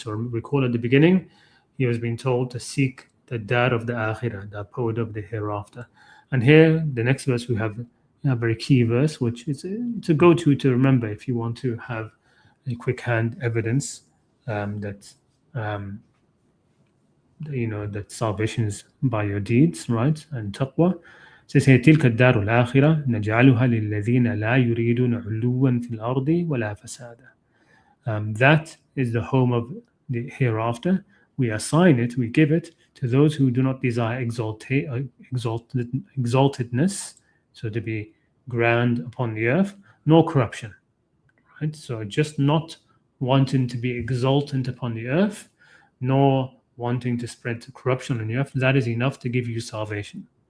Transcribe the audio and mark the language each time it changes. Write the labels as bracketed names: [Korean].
[English] So recall at the beginning, he was being told to seek the dar of the akhirah, the abode of the hereafter. And here, the next verse we have a very key verse, which is it's a go-to to remember if you want to have a quick hand evidence that that salvation is by your deeds, right? And taqwa. Says here, [Arabic] تلك الدار الآخرة نجعلها للذين لا يريدون علوا في الأرض ولا فسادا. [English] That is the home of the hereafter. We assign it, we give it to those who do not desire exaltedness, so to be grand upon the earth, nor corruption. Right? So just not wanting to be exaltant upon the earth, nor wanting to spread corruption on the earth, that is enough to give you salvation.